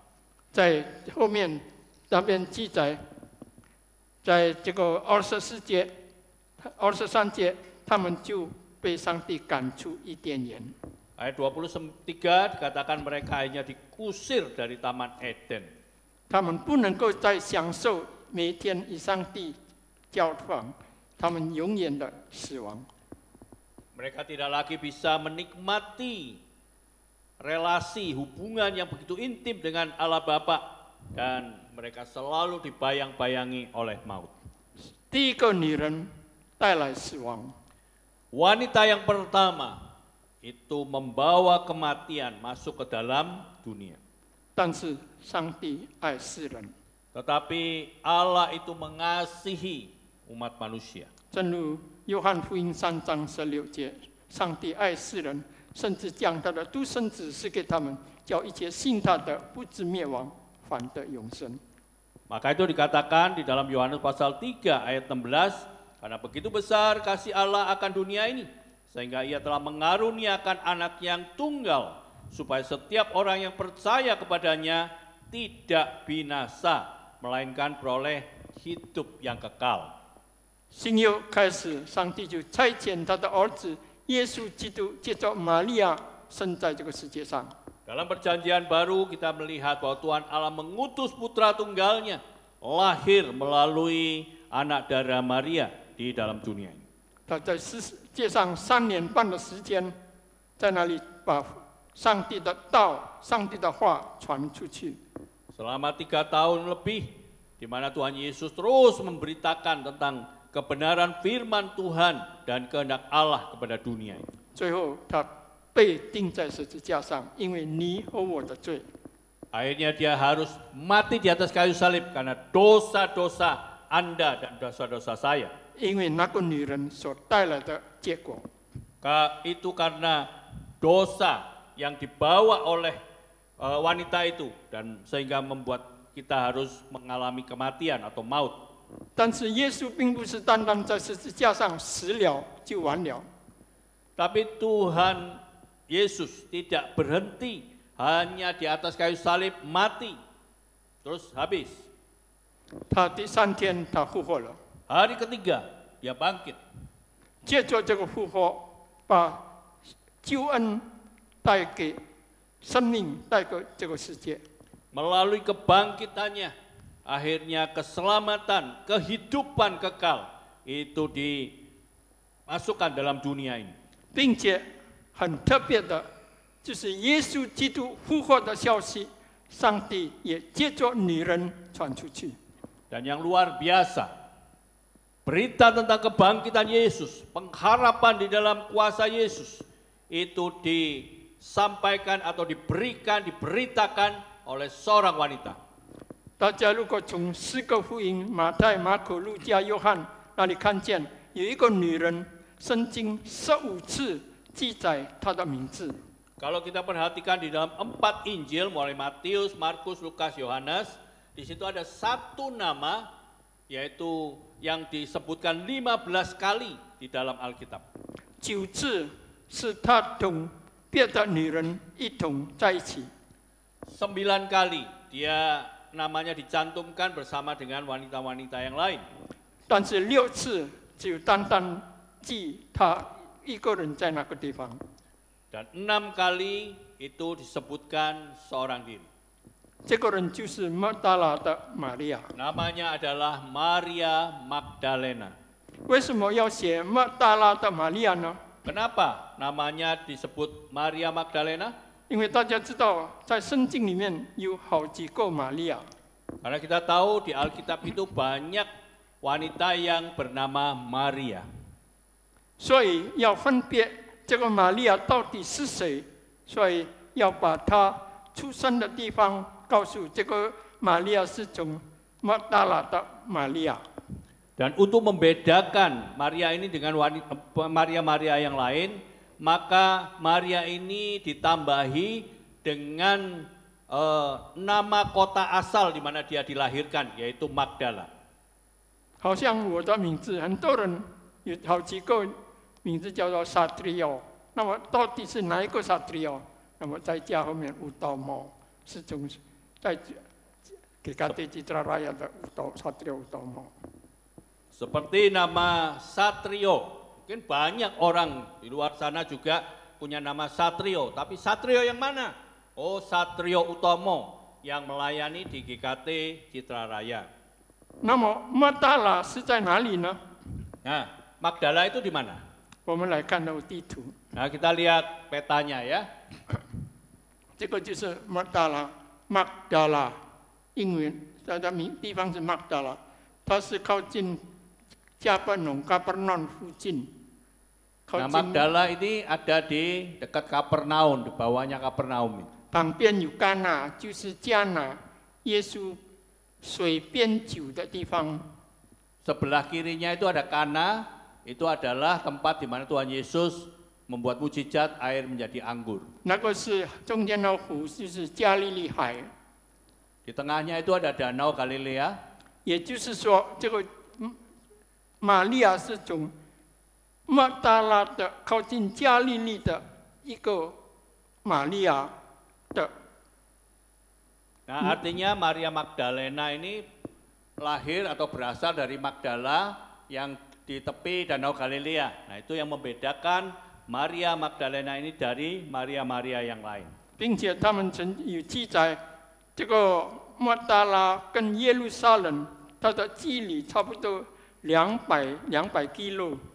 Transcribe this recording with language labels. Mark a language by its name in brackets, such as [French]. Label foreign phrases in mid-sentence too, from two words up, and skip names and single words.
[Chinese] 在后面那边记载，在这个24节、23节，他们就被上帝赶出伊甸园。 [Indonesian] Ayat 23 dikatakan mereka hanya dikusir dari Taman Eden. [Chinese] 他们不能够再享受每天与上帝交往，他们永远的死亡。 [Indonesian] Mereka tidak lagi bisa menikmati relasi hubungan yang begitu intim dengan Allah Bapa, dan mereka selalu dibayang-bayangi oleh maut. [Chinese] 第一个女人带来死亡， [Indonesian] Wanita yang pertama itu membawa kematian masuk ke dalam dunia. [Chinese] 但是上帝爱世人， [Indonesian] Tetapi Allah itu mengasihi umat manusia. [Chinese] 正如约翰福音3章16节，上帝爱世人，甚至将他的独生子赐给他们，叫一切信他的不至灭亡，反得永生。 [Indonesian] Maka itu dikatakan di dalam Yohanes pasal 3 ayat 16, karena begitu besar kasih Allah akan dunia ini, sehingga ia telah mengaruniakan anak yang tunggal, supaya setiap orang yang percaya kepadanya tidak binasa, melainkan beroleh hidup yang kekal. [Chinese] 新约开始，上帝就差遣他的儿子耶稣基督，借着玛利亚生在这个世界上。 [Indonesian] Dalam perjanjian baru kita melihat bahwa Tuhan Allah mengutus putra tunggalnya lahir melalui anak darah Maria di dalam dunia ini. [Chinese] 他在世界上3年半的时间，在那里把上帝的道、上帝的话传出去。 [Indonesian] Selama 3 tahun lebih, di mana Tuhan Yesus terus memberitakan tentang kebenaran firman Tuhan dan kehendak Allah kepada dunia ini. [Chinese] 最后他被钉在十字架上，因为你和我的罪。 [Indonesian] Akhirnya dia harus mati di atas kayu salib karena dosa-dosa Anda dan dosa-dosa saya. [Chinese] 因为那个女人所带来的结果， [Indonesian] Itu karena dosa yang dibawa oleh wanita itu dan sehingga membuat kita harus mengalami kematian atau maut. [Chinese] 但是耶稣并不是单单在十字架上死了就完了， [Indonesian] Tapi Tuhan Yesus tidak berhenti hanya di atas kayu salib mati terus habis. [Chinese] 他第3天他复活了， [Indonesian] Hari ketiga dia bangkit. [Chinese] 借着这个复活，把救恩带给生命，带给这个世界。 [Indonesian] Melalui kebangkitannya, akhirnya keselamatan, kehidupan kekal itu dimasukkan dalam dunia ini. [Chinese] 并且很特别的，就是耶稣基督复活的消息，上帝也借着女人传出去。 [Indonesian] Dan yang luar biasa, berita tentang kebangkitan Yesus, pengharapan di dalam kuasa Yesus, itu disampaikan atau diberitakan oleh seorang wanita. [Chinese] 大家如果从4个福音马太、马可、路加、约翰那里看见，有一个女人，圣经15次记载她的名字。 [Indonesian] Kalau kita perhatikan di dalam 4 Injil, mulai Matius, Markus, Lukas, Yohanes, di situ ada satu nama, yaitu yang disebutkan 15 kali di dalam Alkitab. [Chinese] 9 次是她同别的女人一同在一起。 [Indonesian] 9 kali dia namanya dicantumkan bersama dengan wanita-wanita yang lain. [Chinese] 但是6次只有单单记她一个人在那个地方。 [Indonesian] Dan 6 kali itu disebutkan seorang diri. [Chinese] 这个人就是抹大拉的玛利亚。 [Indonesian] Namanya adalah Maria Magdalena. [Chinese] 为什么要写抹大拉的玛利亚呢？ [Indonesian] Kenapa namanya disebut Maria Magdalena? [Chinese] 因为大家知道，在圣经里面有好几个玛利亚， [Indonesian] Karena kita tahu di Alkitab itu banyak wanita yang bernama Maria. [Chinese] 所以要分别这个玛利亚到底是谁，所以要把她出生的地方告诉这个玛利亚是从抹大拉的玛利亚。 [Indonesian] Dan untuk membedakan Maria ini dengan Maria-Maria yang lain, maka Maria ini ditambahi dengan nama kota asal di mana dia dilahirkan, yaitu Magdala. [Chinese] 好像我的名字，很多人有好几个名字叫做沙特里奥，那么到底是哪一个沙特里奥？那么在家后面乌道毛是从在给KT Citra Raya 的沙特里奥乌道毛。 [Indonesian] Seperti nama Satrio, mungkin banyak orang di luar sana juga punya nama Satrio, tapi Satrio yang mana? Oh, Satrio Utomo yang melayani di GKT Citra Raya. [Chinese] 那么抹大拉是在哪里呢？ [Indonesian] Nah, Magdala itu di mana? [Chinese] 我们来看到地图， [Indonesian] Nah, kita lihat petanya ya. [Chinese] 这个就是抹大拉，马达拉，英文它的地方是马达拉，它是靠近加伯农附近。 [Indonesian] Nah, Magdala ini ada di dekat Kapernaum, di bawahnya Kapernaum. [Chinese] 旁边有迦拿，就是迦拿，耶稣水变酒的地方。 [Indonesian] Sebelah kirinya itu ada Kana, itu adalah tempat di mana Tuhan Yesus membuat mujizat air menjadi anggur. [Chinese] 那个是中间的湖，就是加利利海。 [Indonesian] Di tengahnya itu ada Danau Galilea. [Chinese] 也就是说，这个玛利亚是从抹大拉的靠近加利利的一个玛利亚的。 [Indonesian] Nah, artinya Maria Magdalena ini lahir atau berasal dari Magdala yang di tepi Danau Galilea. Nah, itu yang membedakan Maria Magdalena ini dari Maria-Maria yang lain. [Chinese] 并且他们曾有记载，这个抹大拉跟耶路撒冷，它的距离差不多200 kilo。